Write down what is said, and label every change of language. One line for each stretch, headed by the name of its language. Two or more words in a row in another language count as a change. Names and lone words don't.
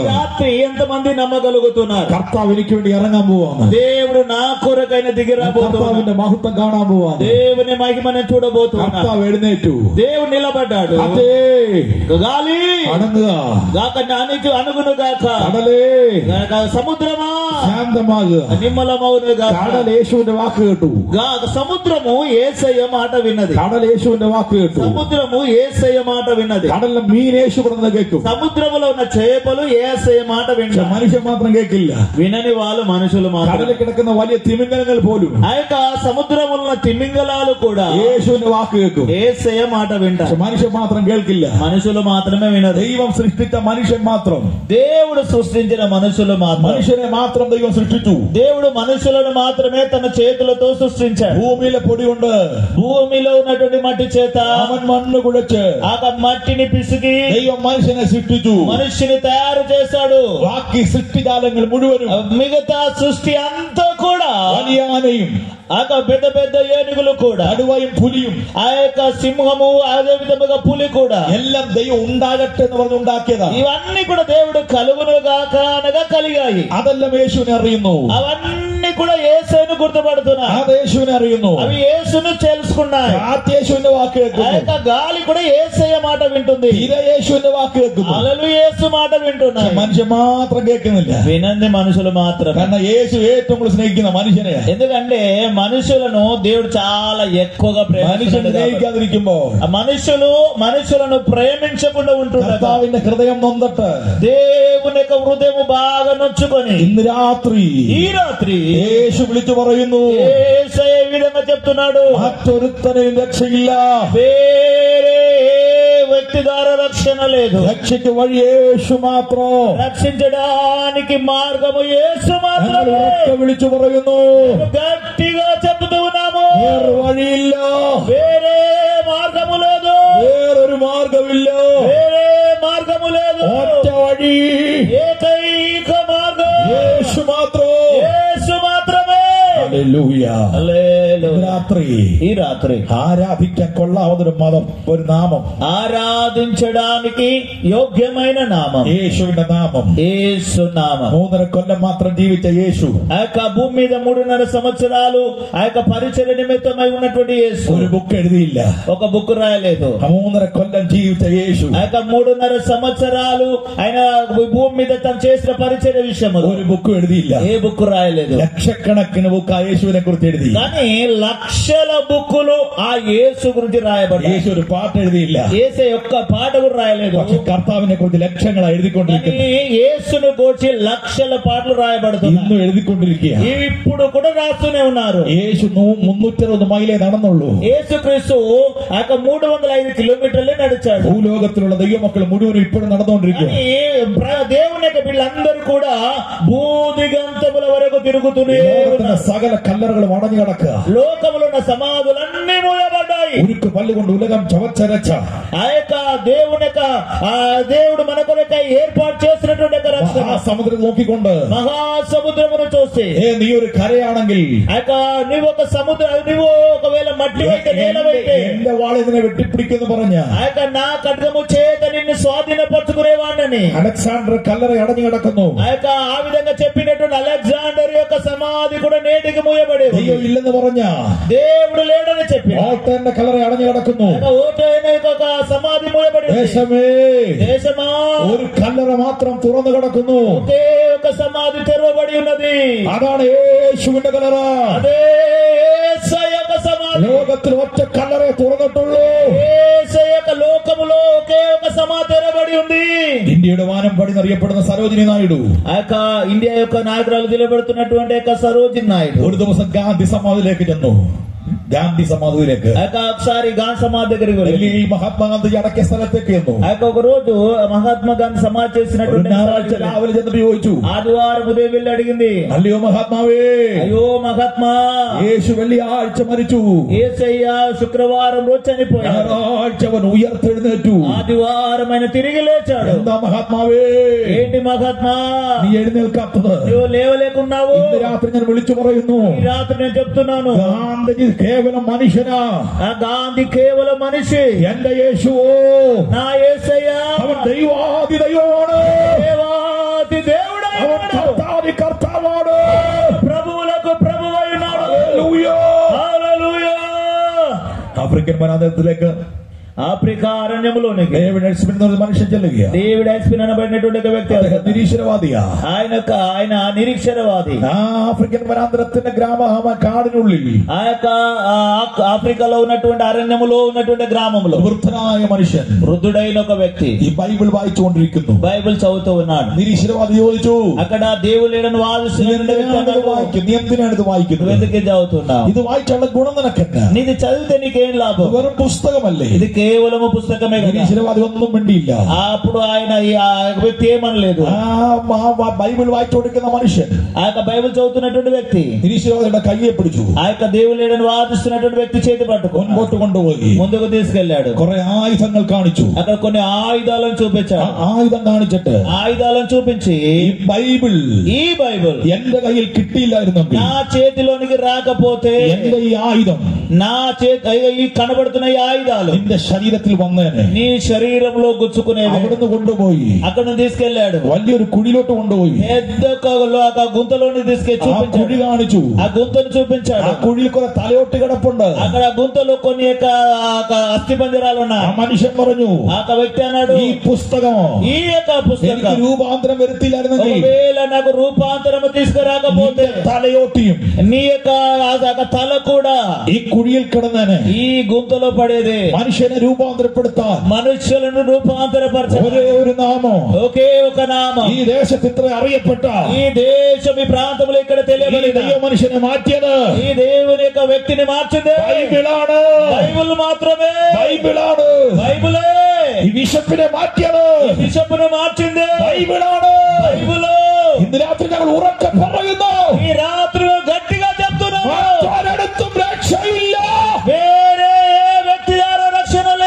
Telugu: ఈ రాత్రి ఎంతమంది నమ్మగలుగుతున్నారు?
Malayalam: കർത്താവ് എനിക്ക് വേണ്ടി ഇറങ്ങാൻ പോവാണ്.
Telugu: దేవుడు నా కొరకైన దిగి రాబోతున్నాడు.
Malayalam: കർത്താവിന്റെ മഹത്വം കാണാൻ പോവാണ്.
Telugu: దేవుని మహిమను చూడబోతున్నాడు.
Malayalam: കർത്താവ് എഴുന്നേറ്റു.
Telugu: దేవుడు నిలబడ్డాడు.
Malayalam: അതേ
Telugu: గాలి
Malayalam: അടങ്ങുക,
Telugu: అనుగును గాక.
Malayalam: കടലേ
Telugu: సముద్రమా
Malayalam: ശാന്തമാകുക.
Telugu: నిమ్మలమవును గాక.
Malayalam: കടൽ യേശുവിന്റെ വാക്ക് കേട്ടു.
Telugu: సముద్రము యేసయ్య మాట విన్నది.
Malayalam: കടൽ യേശുവിന്റെ വാക്ക് കേട്ടു.
Telugu: సముద్రము యేసయ్య మాట విన్నది.
Malayalam: കടലിലെ മീൻ യേശു പറഞ്ഞത് കേൾക്കും.
Telugu: సముద్రములో ఉన్న చేపలు యేసయ్య మాట వింటారు.
Malayalam: മനുഷ്യൻ മാത്രം കേൾക്കില്ല.
Telugu: వినని వాళ్ళు మనుషులు మాత్రం.
Malayalam: കടലിൽ കിടക്കുന്ന വലിയ തിമിംഗലങ്ങൾ പോലും
Telugu: ఆ యొక్క సముద్రములో ఉన్న తిమింగలాలు కూడా
Malayalam: യേശുവിന്റെ വാക്ക് കേൾക്കും.
Telugu: యేసయ్య మాట వింటారు.
Malayalam: മനുഷ്യൻ മാത്രം കേൾക്കില്ല.
Telugu: మనుషులు మాత్రమే వినరు.
Malayalam: ദൈവം സൃഷ്ടിച്ച മനുഷ്യൻ മാത്രം,
Telugu: దేవుడు సృష్టించిన మనుషులు మాత్రం,
Malayalam: മനുഷ്യനെ മാത്രം ദൈവം സൃഷ്ടിച്ചു.
Telugu: దేవుడు మనుషులను మాత్రమే తన చేతులతో సృష్టించాడు.
Malayalam: ഭൂമിയിലെ പൊടി കൊണ്ട്
Telugu: భూమిలో ఉన్నటువంటి మట్టి చేత
Malayalam: അവൻ മണ്ണ് കുഴച്ച്
Telugu: ఆ మట్టిని పిసికి
Malayalam: ദൈവം മനുഷ്യനെ സൃഷ്ടിച്ചു.
Telugu: మనిషిని తయారు చేశాడు.
Malayalam: ബാക്കി സൃഷ്ടിജാലങ്ങൾ മുഴുവനും,
Telugu: మిగతా సృష్టి అంతా కూడా,
Malayalam: വലിയ ആനയും
Telugu: ఆ పెద్ద పెద్ద ఏనుగులు కూడా,
Malayalam: കടുവയും പുലിയും,
Telugu: ఆ యొక్క సింహము, అదే విధముగా పులి కూడా,
Malayalam: എല്ലാം ദൈവം ഉണ്ടാകട്ടെ എന്ന് പറഞ്ഞ് ഉണ്ടാക്കിയതാ.
Telugu: ఇవన్నీ కూడా దేవుడు కలుగును గాక అనగా కలిగాయి.
Malayalam: അതെല്ലാം യേശുവിനെ അറിയുന്നു.
Telugu: అవన్నీ కూడా యేసును గుర్తుపడుతున్నాయి.
Malayalam: അത് യേശുവിനെ അറിയുന്നു.
Telugu: అవి యేసును తెలుసుకున్నాయి.
Malayalam: കാറ്റ് യേശുവിന്റെ വാക്ക്
Telugu: ఆ
Malayalam: കേൾക്കുന്നു.
Telugu: యొక్క గాలి కూడా యేసయ్య మాట వింటుంది.
Malayalam: തിര യേശുവിന്റെ വാക്ക് കേൾക്കുന്നു.
Telugu: అలలు యేసు మాట వింటున్నాయి.
Malayalam: മനുഷ്യൻ മാത്രം കേൾക്കുന്നില്ല.
Telugu: వినంది మనుషులు మాత్రం.
Malayalam: കാരണം യേശു ഏറ്റവും കൂടുതൽ സ്നേഹിക്കുന്ന മനുഷ്യനെ.
Telugu: ఎందుకంటే మనుషులను దేవుడు చాలా ఎక్కువగా
Malayalam: മനുഷ്യനെ
Telugu: ప్రేమించాడు.
Malayalam: സ്നേഹിക്കാതിരിക്കുമ്പോ
Telugu: మనుషులను ప్రేమించకుండా ఉంటున్నారు.
Malayalam: കർത്താവിന്റെ ഹൃദയം നൊന്നിട്ട്
Telugu: దేవుని యొక్క హృదయం బాగా నొచ్చుకొని
Malayalam: ഇന്ന് രാത്രി
Telugu: ఈ రాత్రి
Malayalam: യേശു വിളിച്ചു പറയുന്നു,
Telugu: యేసయ్య ఈ విధంగా చెప్తున్నాడు,
Malayalam: മറ്റൊരുത്തനെയും രക്ഷയില്ല.
Telugu: వేరే వ్యక్తి ద్వారా రక్షణ లేదు.
Malayalam: രക്ഷയ്ക്ക് വഴി യേശു മാത്രം.
Telugu: రక్షించడానికి మార్గము యేసు
Malayalam: ഞങ്ങൾ
Telugu: మాత్రమే.
Malayalam: ഉറക്കെ വിളിച്ചു പറയുന്നു,
Telugu: గట్టిగా చెప్తూ ఉన్నాము,
Malayalam: വേറെ വഴിയില്ല,
Telugu: వేరే మార్గము లేదు,
Malayalam: വേറൊരു മാർഗമില്ല.
Telugu: వేరే మార్గము లేదు.
Malayalam: ഒറ്റ വഴി
Telugu: ఏకైక మార్గం
Malayalam: യേശു മാത്രം.
Telugu: యేసు మాత్రమే.
Malayalam: ഹല്ലേലൂയ.
Telugu: హల్లెలూయా.
Malayalam: രാത്രി
Telugu: ఈ రాత్రి
Malayalam: ആരാധിക്കാൻ കൊള്ളാവുന്നൊരു മതം, ഒരു നാമം,
Telugu: ఆరాధించడానికి యోగ్యమైన నామం
Malayalam: യേശുവിന്റെ നാമം.
Telugu: యేసు నామం.
Malayalam: 3.5 കൊല്ലം മാത്രം ജീവിച്ച యేసు
Telugu: ఆ యొక్క భూమి మీద 3.5 సంవత్సరాలు ఆ యొక్క పరిచర్య నిమిత్తమై ఉన్నటువంటి యేసు
Malayalam: ഒരു ബുക്ക് എഴുതിയില്ല.
Telugu: ఒక బుక్ రాయలేదు.
Malayalam: 3.5 കൊല്ലം ജീവിച്ച యేసు
Telugu: ఆ యొక్క 3.5 సంవత్సరాలు ఆయన భూమి మీద తను చేసిన పరిచర్య విషయము
Malayalam: ഒരു ബുക്ക് എഴുതിയില്ല.
Telugu: ఏ బుక్ రాయలేదు.
Malayalam: ലക്ഷക്കണക്കിന് ബുക്ക് യേശുവിനെ കുറിച്ച് എഴുതി.
Telugu: కానీ 1,00,000 లక్షల బుక్కులు ఆ యేసు గురించి రాయబడ్డాయి.
Malayalam: യേശു ഒരു പാട്ട് എഴുതിയില്ല,
Telugu: యేసు యొక్క పాట కూడా రాయలేదు.
Malayalam: പക്ഷെ കർത്താവിനെ കുറിച്ച് ലക്ഷങ്ങൾ എഴുതിക്കൊണ്ടിരിക്കുന്നു.
Telugu: యేసును గురించి లక్షల పాటలు రాయబడుతున్నాయి.
Malayalam: ഇന്നും എഴുതിക്കൊണ്ടിരിക്കുകയാണ്.
Telugu: ఇప్పుడు కూడా రాస్తూనే ఉన్నారు.
Malayalam: യേശു 360 മൈലേ നടന്നുള്ളൂ.
Telugu: యేసుక్రీస్తు 305 కిలోమీటర్లే నడిచాడు.
Malayalam: ഭൂലോകത്തിലുള്ള ദൈവമക്കൾ മുഴുവനും ഇപ്പോഴും നടന്നുകൊണ്ടിരിക്കുന്നു.
Telugu: దేవుని యొక్క వీళ్ళందరూ కూడా భూదిగంతముల వరకు తిరుగుతూనే
Malayalam: സകല കല്ലറകളും അടഞ്ഞു കിടക്കുക.
Telugu: లోకములో ఉన్న సమాధులన్నీ మూయబడ్డాయి. ഉരുക്ക് పల్లుകൊണ്ട് ఉలగం చవచ్చరచ్చ. ఆ యొక్క దేవుడు మన కొరకు ఏర్పాటు చేసినటువంటి రక్షణ
Malayalam: സമുദ്രം നോക്കിക്കൊണ്ട്
Telugu: మహాసముద్రమును చూసి
Malayalam: നീ ഒരു కరയാണെങ്കിൽ
Telugu: నువ్వు ఒక సముద్రం, నువ్వు ఒకవేళ మట్టి అయితే నేలవైతే
Malayalam: എന്റെ വാളിനെ വെട്ടിപ്പിടിക്കുന്നു പറഞ്ഞ
Telugu: నా ఖడ్గము చేత నిన్ను స్వాధీనపరచుకునేవాడిని
Malayalam: అలెగ్జాండర్ కల్లర అടഞ്ഞു കിടക്കുന്നു.
Telugu: ఆ విధంగా చెప్పినటువంటి అలెగ్జాండర్ యొక్క సమాధి కూడా నేటికి మూయబడి
Malayalam: ദൈവം ഇല്ലെന്ന് പറഞ്ഞ
Telugu: దేవుడు లేడని చెప్పి
Malayalam: ഓട്ടന്റെ കല്ലറ അടഞ്ഞു കിടക്കുന്നു.
Telugu: ఓటైన ఒక సమాధి మూయబడి దేశమా
Malayalam: ഒരു കല്ലറ മാത്രം തുറന്നു കിടക്കുന്നു.
Telugu: ఒకే ఒక సమాధి తెరవబడి ఉన్నది.
Malayalam: അതാണ് യേശുവിന്റെ കല്ലറ.
Telugu: అదే యేసయ్య యొక్క సమాధి.
Malayalam: ലോകത്തിൽ ഒറ്റ കല്ലറയെ തുറന്നിട്ടുള്ളൂ.
Telugu: యేసయ్య యొక్క లోకములో ఒకే ఒక సమాధి తెరవబడి ఉంది.
Malayalam: ഇന്ത്യയുടെ വാനം പടി അറിയപ്പെടുന്ന സരോജിനി നായിഡു
Telugu: ఆ యొక్క ఇండియా యొక్క నాయకురాలు నిలబడుతున్నటువంటి యొక్క సరోజిని నాయుడు
Malayalam: ഒരു ദിവസം ഗാന്ധി സമാധിയിലേക്ക് ചെന്നു. ഗാന്ധി സമാധിയിലേക്ക്
Telugu: ఒకసారి గాంధీ సమాధి దగ్గరికి వెళ్ళి
Malayalam: ഡൽഹിയിൽ മഹാത്മാഗാന്ധി അടക്കിയ സ്ഥലത്തേക്ക് ചെന്നു.
Telugu: ఒక రోజు మహాత్మా గాంధీ సమాధి చేసినటువంటి
Malayalam: ഞായറാഴ്ച രാവിലെ ചെന്നിട്ട് ചോദിച്ചു,
Telugu: ఆదివారం ఉదయం వెళ్ళి అడిగింది,
Malayalam: അല്ലയോ മഹാത്മാവേ,
Telugu: అయ్యో మహాత్మా,
Malayalam: യേശു വെള്ളിയാഴ്ച മരിച്ചു,
Telugu: యేసయ్య శుక్రవారం రోజు చనిపోయాడు,
Malayalam: ഞായറാഴ്ച അവൻ ഉയർത്തെഴുന്നേറ്റു,
Telugu: ఆదివారం ఆయన తిరిగి లేచాడు.
Malayalam: എന്താ మహాത്മാവേ
Telugu: ఏంటి మహాత్మా
Malayalam: നീ എഴുന്നേൽക്കാത്തത്?
Telugu: నువ్వు లేవలేకున్నావు?
Malayalam: ഇന്ന് രാത്രി ഞാൻ വിളിച്ചു പറയുന്നു,
Telugu: ఈ రాత్రి నేను చెప్తున్నాను,
Malayalam: ഗാന്ധിജി കേവലം മനുഷ്യനാ,
Telugu: గాంధీ కేవలం మనిషి,
Malayalam: എന്റെ യേശുവോ
Telugu: నా యేసయ్య
Malayalam: അവൻ ദൈവാദി ദൈവമാണ്,
Telugu: దేవాది దేవుడు,
Malayalam: അവൻ കർത്താദി കർത്താവാണ്,
Telugu: ప్రభువులకు ప్రభువై ఉన్నాడు.
Malayalam: ഹല്ലേലൂയ.
Telugu: హల్లెలూయా.
Malayalam: ആഫ്രിക്കൻ വനാന്തരത്തിലേക്ക്
Telugu: ఆఫ్రికా అరణ్యములోనికి
Malayalam: ഡേവിഡ് എഡ്സ്മിൻ എന്ന ഒരു മനുഷ്യൻ ചെല്ലുകയാണ്.
Telugu: డేవిడ్ ఐస్పిన్ అనబడినటువంటి ఒక వ్యక్తి,
Malayalam: അദ്ദേഹം നിരീശ്വരവാദിയാ.
Telugu: ఆయన నిరీక్షరవాది.
Malayalam: ആ ആഫ്രിക്കൻ വനാന്തരത്തിന്റെ കാടിനുള്ളിൽ
Telugu: ఆ యొక్క ఆఫ్రికాలో ఉన్నటువంటి అరణ్యములో ఉన్నటువంటి గ్రామంలో
Malayalam: വൃദ്ധനായ മനുഷ്യൻ
Telugu: వృద్ధుడైన ఒక వ్యక్తి
Malayalam: ഈ ബൈബിൾ വായിച്ചുകൊണ്ടിരിക്കുന്നു.
Telugu: బైబిల్ చదువుతూ ఉన్నాడు.
Malayalam: നിരീശ്വരവാദി ചോദിച്ചു,
Telugu: అక్కడ దేవుడు లేడని వాదిస్తున్న
Malayalam: നീ എന്തിനാണ് ഇത് വായിക്കുന്നത്?
Telugu: ఎందుకు చదువుతున్నావు?
Malayalam: ഇത് వాയിച്ചുള്ള ഗുണം നിനക്കെന്നാ?
Telugu: నీది చదివితే నీకేం లాభం?
Malayalam: വെറും പുസ്തകമല്ലേ?
Telugu: ఇది కేవలము పుస్తకమే కదా.
Malayalam: നിരീശ്വരവാദി ഒന്നും മിണ്ടിയില്ല.
Telugu: అప్పుడు ఆయన ఆ వ్యక్తి ఏమనలేదు.
Malayalam: ബൈബിൾ വായിച്ചുകൊണ്ടിരിക്കുന്ന മനുഷ്യൻ
Telugu: ఆ యొక్క బైబిల్ చదువుతున్నటువంటి వ్యక్తి
Malayalam: നിരീശ്വരവാദിയുടെ కయ్യെ പിടിച്ചു.
Telugu: ఆ యొక్క దేవుడు లేడని వాదిస్తున్నటువంటి వ్యక్తి చేతి పట్టుకొని
Malayalam: മുൻപോട്ട് കൊണ്ടുപോയി
Telugu: ముందుకు తీసుకెళ్లాడు.
Malayalam: കുറെ ആയുധങ്ങൾ കാണിച്ചു.
Telugu: అక్కడ కొన్ని ఆయుధాలను చూపించాడు.
Malayalam: ആയുധം കാണിച്ചിട്ട്
Telugu: ఆయుధాలను చూపించి
Malayalam: ഈ ബൈബിൾ എന്റെ കയ്യിൽ കിട്ടിയില്ലായിരുന്നെങ്കിൽ,
Telugu: నా చేతిలోనికి రాకపోతే,
Malayalam: എന്റെ ഈ ആയുധം
Telugu: నా చేతి ఈ కనబడుతున్న ఈ ఆయుధాలు
Malayalam: നിന്റെ ശരീരത്തിൽ വന്നേനെ.
Telugu: నీ శరీరంలో గుచ్చుకునేది.
Malayalam: അവിടുന്ന് കൊണ്ടുപോയി
Telugu: అక్కడ తీసుకెళ్లాడు.
Malayalam: വലിയൊരു കുഴിയിലോട്ട് കൊണ്ടുപോയി
Telugu: పెద్ద గుంతలోని తీసుకెళ్లి
Malayalam: ആ കുഴി
Telugu: చూపించాడు.
Malayalam: കാണിച്ചു.
Telugu: ఆ గుంతను చూపించాడు.
Malayalam: ആ കുഴിയിൽ കുറെ തലയോട്ട് കിടപ്പുണ്ട്.
Telugu: అక్కడ గుంతలో కొన్ని అస్థి పంజరాలు
Malayalam: ആ
Telugu: ఉన్నాయి.
Malayalam: മനുഷ്യൻ പറഞ്ഞു,
Telugu: ఆ వ్యక్తి అన్నాడు,
Malayalam: ഈ പുസ്തകം
Telugu: ఈ యొక్క
Malayalam: എനിക്ക്
Telugu: పుస్తకం
Malayalam: രൂപാന്തരം വരുത്തിയില്ലായിരുന്നെങ്കിൽ
Telugu: ఒకవేళ నాకు రూపాంతరము తీసుకురాకపోతే
Malayalam: നിന്റെ തലയോട്ടിയും
Telugu: నీ యొక్క తల కూడా
Malayalam: ഈ കുഴിയിൽ കിടന്നേനെ.
Telugu: ఈ గుంతలో పడేది.
Malayalam: മനുഷ്യനെ രൂപാന്തരപ്പെടുത്താൻ
Telugu: మనుషులను రూపాంతరపరచాలి.
Malayalam: ഒരേ ഒരു നാമം
Telugu: ఒకే ఒక నామం.
Malayalam: ഈ ദേശത്ത് ഇത്ര അറിയപ്പെട്ട
Telugu: ఈ దేశం ఈ ప్రాంతంలో ఇక్కడ తెలియబడింది.
Malayalam: ദൈവ മനുഷ്യനെ മാറ്റിയത്
Telugu: ఈ దేవుని యొక్క వ్యక్తిని మార్చింది
Malayalam: ബൈബിളാണ്.
Telugu: బైబిల్ మాత్రమే.
Malayalam: ബൈബിളാണ്.
Telugu: బైబిలే
Malayalam: ഈ ബിഷപ്പിനെ മാറ്റിയത്
Telugu: బిషప్ను మార్చింది
Malayalam: ബൈബിളാണ്.
Telugu: బైబిల్.
Malayalam: ഇന്ന് രാത്രി ഞങ്ങൾ ഉറക്കെ പറയുന്നു,
Telugu: ఈ రాత్రి గట్టిగా చెప్తున్నాము,
Malayalam: മറ്റൊരിടത്തും രക്ഷയില്ല.
Telugu: వేరే ఏ వ్యక్తి ద్వారా రక్షణ లేదు.